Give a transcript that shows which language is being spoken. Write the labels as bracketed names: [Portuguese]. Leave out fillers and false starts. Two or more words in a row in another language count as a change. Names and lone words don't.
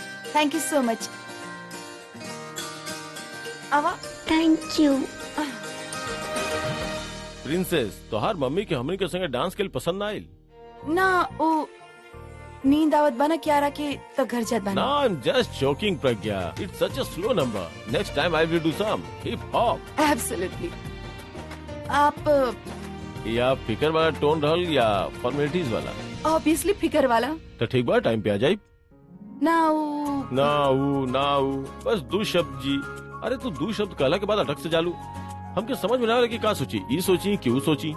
[English] thank you so much. आवा। thank you. [Bhojpuri] प्रिंसेस तोहार मम्मी के हमनी के संगे डांस के लिए पसंद ना आइल? ना ओ नींद आवत बना क्यारा के तो घर जात [English] No, [Bhojpuri] बना। [English] I'm just joking, Pragya. It's such a slow number. Next time I will do some hip hop. एब्सोल्युटली। आप [Bhojpuri] या फिकर वाला टोन रहल या फॉर्मेलिटीज वाला? ऑब्वियसली फिकर वाला। तो ठीक बा, टाइम पे आ जाई। ना बस दो शब्द जी। अरे तू दो शब्द कहला के बाद अटक से जालू। हमके समझ में ना आवे कि का सोची, ई सोची क्यों सोची।